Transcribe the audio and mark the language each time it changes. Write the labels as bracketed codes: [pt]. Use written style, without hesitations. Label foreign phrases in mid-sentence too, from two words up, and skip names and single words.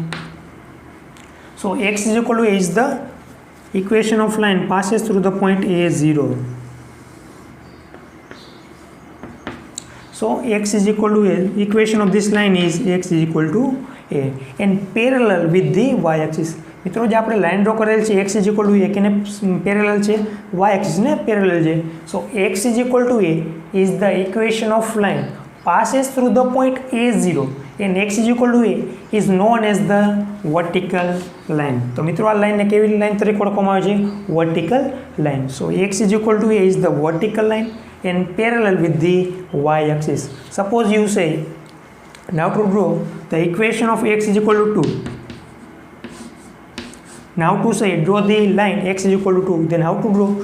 [en] So x is equal to a is the equation of line passes through the point a0. So x is equal to a, equation of this line is x is equal to a and parallel with the y-axis. [gu] મિત્રો જે આપણે લાઈન ડ્રો કરેલ છે [en] x is equal to a [gu] કેને પેરેલલ છે y-axis ને પેરેલલ છે. [en] So x is equal to a is the equation of line passes through the point a0 and x is equal to a is known as the vertical line. [gu] તો મિત્રો આ લાઈનને કેવી લાઈન તરીકે ઓળખવામાં આવે છે? [en] vertical line. So x is equal to a is the vertical line and parallel with the y-axis. Suppose you say now to draw the equation of x is equal to 2. Now to say draw the line x is equal to 2, then how to draw?